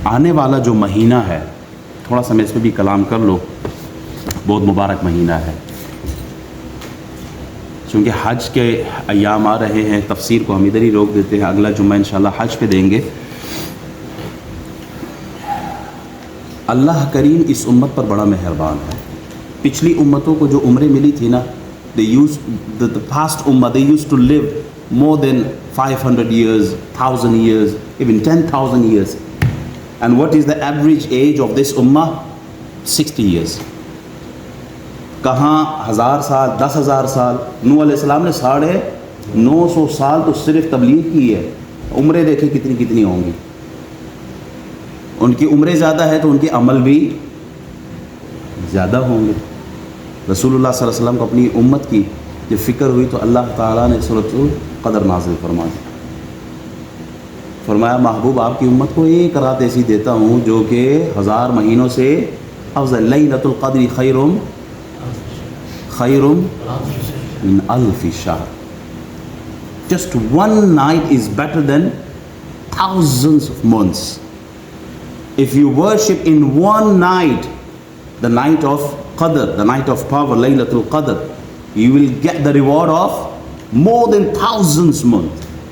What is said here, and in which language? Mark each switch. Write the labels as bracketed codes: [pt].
[ur] آنے والا جو مہینہ ہے، تھوڑا سا میں اس پہ بھی کلام کر لو، بہت مبارک مہینہ ہے، چونکہ حج کے ایام آ رہے ہیں. تفسیر کو ہم ادھر ہی روک دیتے ہیں، اگلا جمعہ انشاءاللہ حج پہ دیں گے. اللہ کریم اس امت پر بڑا مہربان ہے. پچھلی امتوں کو جو عمریں ملی تھی نا، [en] the past ummah, they used to live more than 500 years, 1000 years, even 10,000 years. And what is the average age of this ummah? 60 years. [ur] کہاں 1000 سال، 10,000 سال. نوح علیہ السلام نے 950 سال تو صرف تبلیغ کی ہے. عمریں دیکھیں کتنی کتنی ہوں گی. ان کی عمریں زیادہ ہے تو ان کے عمل بھی زیادہ ہوں گے. رسول اللہ صلی اللہ علیہ وسلم کو اپنی امت کی جب فکر ہوئی تو اللہ تعالیٰ نے سورۃ القدر نازل فرما دی. فرمایا محبوب آپ کی امت کو ایک رات ایسی دیتا ہوں جو کہ 1000 مہینوں سے افضل. [ar] لیلۃ القدر خیر من الف شہر. [en] Just one night is better than thousands of months. If you worship in one night, the night of Qadr, the night of power, Laylatul Qadr, you will get the reward of more than thousands months.